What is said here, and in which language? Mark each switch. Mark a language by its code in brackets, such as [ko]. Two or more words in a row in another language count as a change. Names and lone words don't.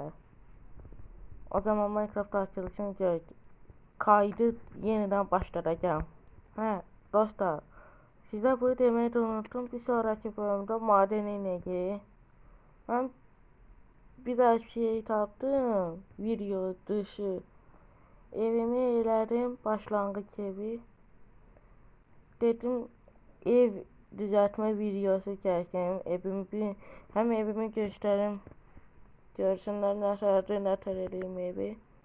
[az] O zaman Minecraft açılışını gör. [tr] Kaydı yeniden başlatacağım. [az] Dostlar, sizə bunu deməyi də unuttum. Bir sonraki bölümdə maden inəcəyik. Mən bir daha şey tapdım. Video dışı. Evimi elədim. Başlanğıç evi. [tr] Dedim ev düzeltme videosu çekeyim. Hem evimi göstereyim. Görsünler nasıl edeyim evi.